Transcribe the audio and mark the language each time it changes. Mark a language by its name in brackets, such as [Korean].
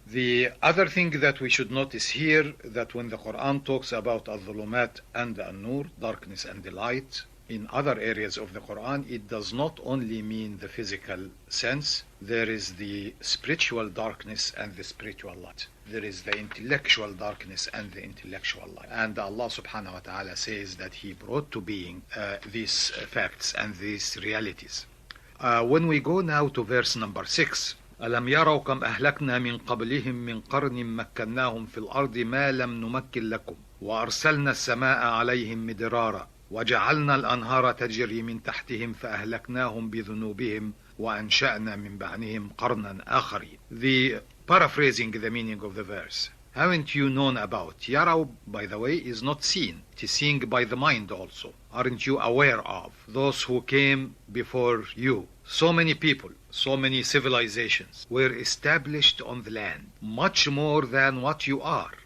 [English] The other thing that we should notice here, that when the Quran talks about al-dhulumat and an-nur, darkness and the light, in other areas of the Quran, it does not only mean the physical sense. There is the spiritual darkness and the spiritual light. There is the intellectual darkness and the intellectual light. And Allah subhanahu wa ta'ala says that He brought to being these facts and these realities. When we go now to verse number 6, [Arabic] أَلَمْ يَرَوْا كَمْ أَهْلَكْنَا مِنْ قَبْلِهِمْ مِنْ قَرْنٍ مَكَّنَّاهُمْ فِي الْأَرْضِ مَا لَمْ نُمَكِّنْ لَكُمْ وَأَرْسَلْنَا السَّمَاءَ عَلَيْهِمْ مِدْرَارًا وجعلنا الأنهار تجري من تحتهم فأهلكناهم بذنوبهم وأنشأنا من بعدهم قرنا آخرين. [English] The paraphrasing the meaning of the verse. Haven't you known about? Yaraw, by the way, is not seen. It is seeing by the mind also. Aren't you aware of those who came before you? So many people, so many civilizations were established on the land, much more than what you are.